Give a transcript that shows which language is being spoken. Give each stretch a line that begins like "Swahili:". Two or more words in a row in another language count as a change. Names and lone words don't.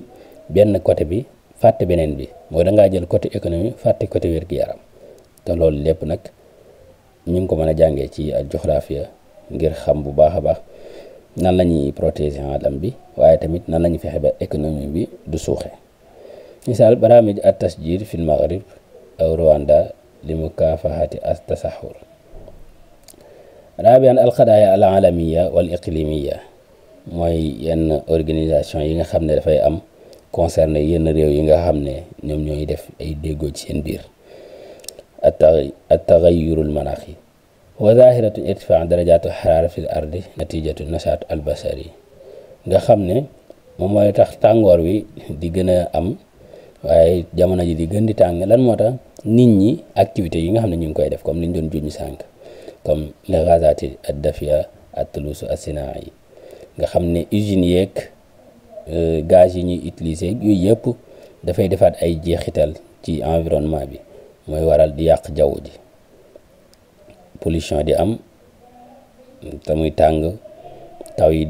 Wolof: benn côté bi fàtte beneen bi mooy dangaa jël
French: côté économie
Wolof: fàtte côté wér-gu-yaram te loolu lépp nag ñu ngi ko mën a jàngee ci géographie ngir xam bu baax a baax nan la ñuy protéger alam bi waaye tamit nan la ñuy fexe ba économie bi du suuxe misaal
Arabic: برامج التشجير في المغرب أو رواندا لمكافحة التصحر رابعا القضايا العالمية والإقليمية
Wolof: mooy yenn organisation yi nga xam ne dafay am concerné yenn réew yi nga xam ne ñoom ñooy def ay déggoo ci seen biir
Arabic: التغير المناخي وظاهرة ارتفاع درجة الحرارة في الأرض نتيجة النشاط البشري
Wolof: nga xam ne moom mooy tax tàngoor wi di gën a am waaye jamono ji di gën di tàng lan moo tax nit ñi activités yi nga xam ne ñu ngi koy def comme liñ doon juñu sànq
French: comme les
Arabic: الغازات الدفيئة التلوث الصناعي
Wolof: yi nga xam ne usines yeeg gaz yi ñuy utiliser yooyu yëpp dafay defaat ay jeexital ci environnement bi mooy waral di yàq jaww ji pollution di am te muy tàng taw yi